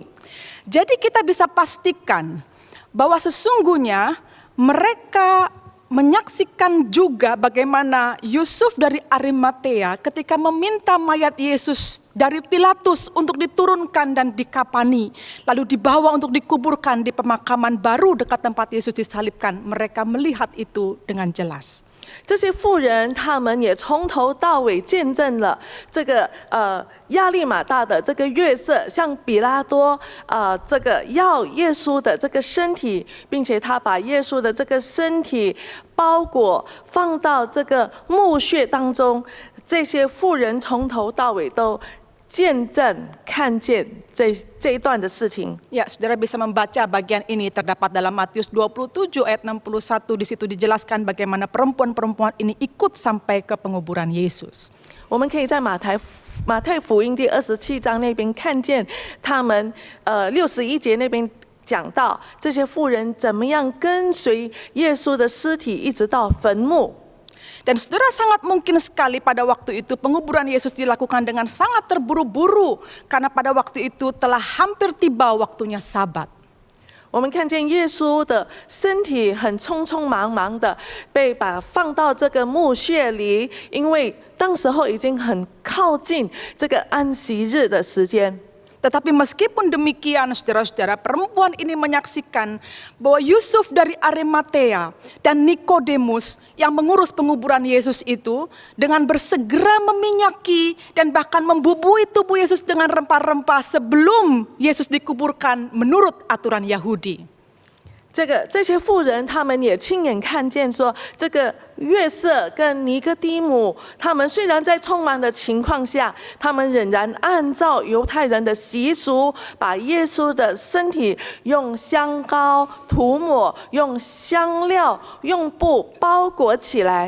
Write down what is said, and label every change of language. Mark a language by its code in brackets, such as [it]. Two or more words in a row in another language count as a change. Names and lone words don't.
[id] Jadi kita bisa pastikan bahwa sesungguhnya mereka menyaksikan juga bagaimana Yusuf dari Arimatea ketika meminta mayat Yesus dari Pilatus untuk diturunkan dan dikapani, lalu dibawa untuk dikuburkan di pemakaman baru dekat tempat Yesus disalibkan. Mereka melihat itu dengan jelas. [zh] 这些妇人，他们也从头到尾见证了这个亚利马大的这个约瑟向比拉多这个要耶稣的这个身体，并且他把耶稣的这个身体包裹放到这个墓穴当中。这些妇人从头到尾都见证看见这一段的事情。 [id] Ya, saudara bisa membaca bagian ini terdapat dalam Matius 27 ayat 61. Di situ dijelaskan bagaimana perempuan-perempuan ini ikut sampai ke penguburan Yesus. [zh] 我们可以在马太福音第27章那边看见他们61节那边讲到这些妇人怎么样跟随耶稣的尸体一直到坟墓。 [id] Dan saudara, sangat mungkin sekali pada waktu itu penguburan Yesus dilakukan dengan sangat terburu-buru karena pada waktu itu telah hampir tiba waktunya Sabat. [zh] 我们看见耶稣的身体很匆匆忙忙的被放到这个墓穴里，因为当时候已经很靠近这个安息日的时间。 [id] Tetapi meskipun demikian, saudara-saudara, perempuan ini menyaksikan bahwa Yusuf dari Arimatea dan Nikodemus yang mengurus penguburan Yesus itu dengan bersegera meminyaki dan bahkan membubui tubuh Yesus dengan rempah-rempah sebelum Yesus dikuburkan menurut aturan Yahudi. [zh] 这些妇人，他们也亲眼看见说，这个约瑟跟尼哥底母，他们虽然在匆忙的情况下，他们仍然按照犹太人的习俗，把耶稣的身体用香膏涂抹，用香料、用布包裹起来。